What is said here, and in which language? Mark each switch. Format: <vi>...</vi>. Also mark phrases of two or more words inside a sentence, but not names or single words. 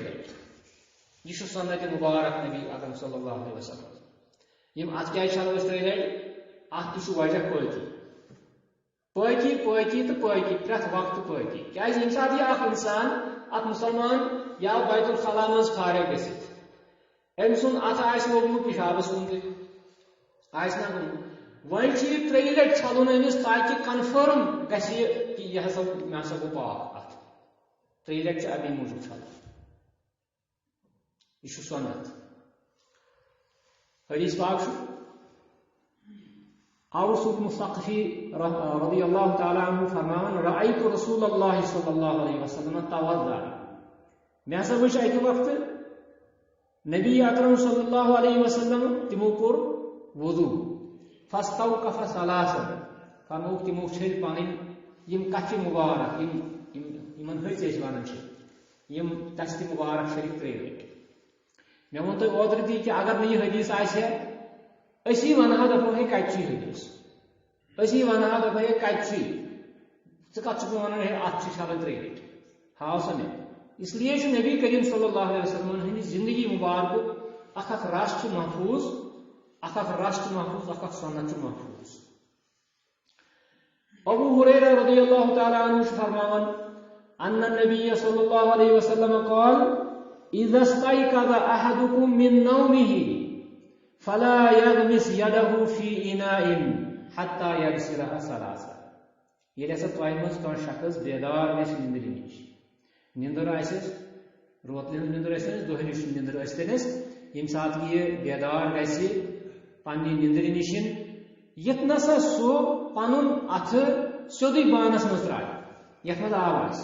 <ks>لٹہِ یہ چھُ سنت مبارک نبی اکرم</ks> <ar>صلی اللہ علیہ وسلم</ar> <ks>یِم اتھٕ کیٛازِ چھلو أسۍ 3 لٹہِ اتھ تہِ چھُ وجہ پٲکی تہٕ پٲکی پرٛٮ۪تھ وقتہٕ پٲکی کیٛازِ ییٚمہِ ساتہٕ یہِ اکھ انسان اکھ مسلمان یا بیت الخلا منٛز فارغ گٔژھِتھ أمۍ سُنٛد اتھٕ آسہِ لوگمُت پِشابس کُن تہِ آسہِ نہ گوٚمُت وۄنۍ چھُ یہِ 3 لٹہِ چھلُن أمِس تاکہِ کنفٲرم گژھِ یہِ کہ یہِ ہسا مےٚ ہسا گوٚو پاک اتھ 3 لٹہِ چھُ امی موٗجوٗب چھلُن یہ چھُ سنت حدیث پاک چھُ اوس مستقفی</ks> <ar>رضی اللہ تعالیٰ عنہ</ar> <ks>فرمان</ks> <ar>رأیت رسول اللہ صلی اللہ علیہ وسلم توضأ</ar> <ks>مےٚ ہسا وٕچھ اکہِ وقتہٕ نبی اکرم صلی</ks> <ar>اللہ علیہ وسلم</ar> <ks>تمو کوٚر وضوٗ</ks> <ar>فاستوقف ثلاثا</ar> <ks>فرمووُکھ تمو چھٔلۍ پنٕنۍ یِم کتھِ مبارک یِمن ۂژۍ أسۍ ونان چھِ یِم دستہِ مبارک شریف 3 لٹہِ مےٚ ووٚن تۄہہِ اوترٕ تہِ کہ اگر نہٕ یہِ حدیث آسہِ ہا أسی ونہو دپو ہے کتہِ چھُ یہِ حدیث أسی ونہو دپو ہے کتہِ چھُ یہِ ژٕ کتھ چھُکھ مےٚ ونان ہے اتھ چھِ چھلٕنۍ 3 لٹہِ ہاو سا مےٚ اس لیے چھُ نبی کریم</ks> <ar>صلی اللہ علیہ وسلم</ar> <ks>ہٕنٛدِ بعد اخ رش محفوظ اخ رش محفوظ اخ سنت محفوظ.</ks> <ar>ابو ہریرہ رضی اللہ تعالی عنہ فرماون ان النبي صلی اللہ علیہ وسلم قال اذا استيقظ احدكم من نومه فلا يغمس يده في اناء حتى يغسلها ثلاثا.</ar> <ks>ییٚلہِ ہسا تۄہہِ منٛز کانٛہہ شخص بیدار گژھِ نِندرِ نِش، نِندٕر آسٮ۪س روتلہِ ہٕنٛز نِندٕر ٲسۍتَنس دۄہلِچ نِندٕر ٲسۍتَنس، ییٚمہِ ساتہٕ یہِ بیدار گژھِ پننہِ نِندرِ نِش یتھ نسا سُہ پنُن اَتھٕ سیوٚدُے بانس منٛز ترٛایہِ یتھ منٛز آب آسہِ.</ks>